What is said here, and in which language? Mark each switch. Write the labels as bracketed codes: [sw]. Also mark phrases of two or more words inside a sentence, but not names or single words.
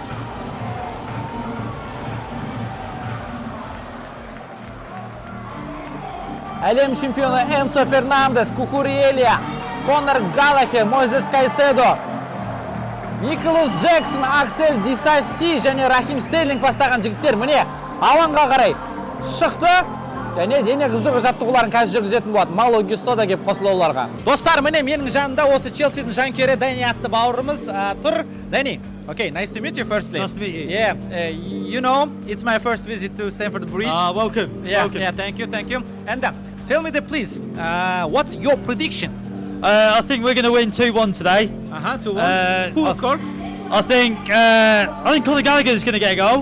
[kk] Әлем чемпионы Энцо Фернандес, Кукурелия, Конор Галлахер, Мойзес Кайседо, Джексон, Аксель Дисаси және Рахим Стерлинг бастаған жігіттер міне алаңға қарай шықты. Және дене қыздығы жаттығуларын қазір жүргізетін болады. Мало Гюсто да кеп қосылды оларға. Достар, міне менің жанымда осы Челсидің жанкүйері Дани атты бауырымыз тұр. Дани, [en] okay, nice to meet you firstly. Nice to meet you. Yeah, you know, it's my first visit to Stэмford Bridge. Welcome. Yeah, thank you. And tell me please, what's your prediction? I think we're going to win 2-1 today. 2-1. Who will score? I think Conor Gallagher is going to get a goal.